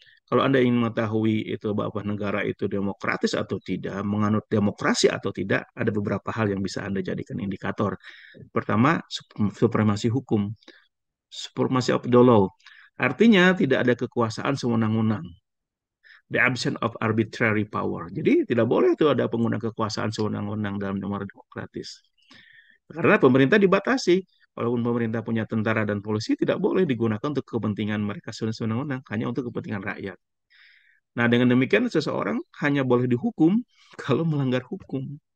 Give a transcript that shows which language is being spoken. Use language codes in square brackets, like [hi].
[id] Kalau Anda ingin mengetahui itu bahwa negara itu demokratis atau tidak, menganut demokrasi atau tidak, ada beberapa hal yang bisa Anda jadikan indikator. Pertama, supremasi hukum, [en] supremacy of the law. [id] Artinya tidak ada kekuasaan sewenang-wenang. [en] The absence of arbitrary power. [id] Jadi tidak boleh itu ada penggunaan kekuasaan sewenang-wenang dalam negara demokratis. Karena pemerintah dibatasi. Walaupun pemerintah punya tentara dan polisi, tidak boleh digunakan untuk kepentingan mereka sewenang-wenang, hanya untuk kepentingan rakyat. Nah, dengan demikian seseorang hanya boleh dihukum kalau melanggar hukum.